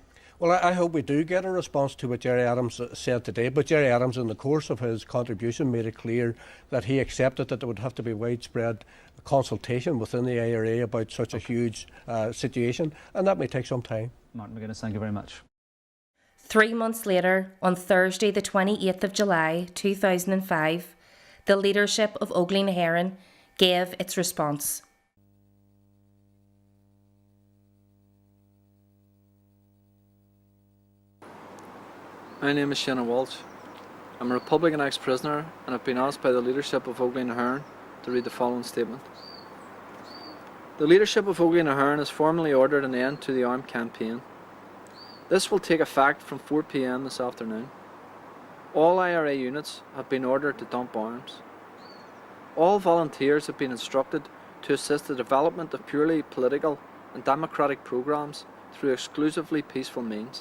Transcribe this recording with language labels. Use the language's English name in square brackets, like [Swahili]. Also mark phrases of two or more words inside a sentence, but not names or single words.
[English] Well, I hope we do get a response to what Gerry Adams said today, but Gerry Adams, in the course of his contribution, made it clear that he accepted that there would have to be widespread consultation within the IRA about such a huge situation, and that may take some time. Martin McGuinness, thank you very much. 3 months later, on Thursday the 28th of July 2005, the leadership of Óglaigh na hÉireann gave its response. My name is Séanna Walsh. I'm a Republican ex-prisoner and have been asked by the leadership of Óglaigh na hÉireann to read the following statement. The leadership of Óglaigh na hÉireann has formally ordered an end to the armed campaign. This will take effect from 4 p.m. this afternoon. All IRA units have been ordered to dump arms. All volunteers have been instructed to assist the development of purely political and democratic programmes through exclusively peaceful means.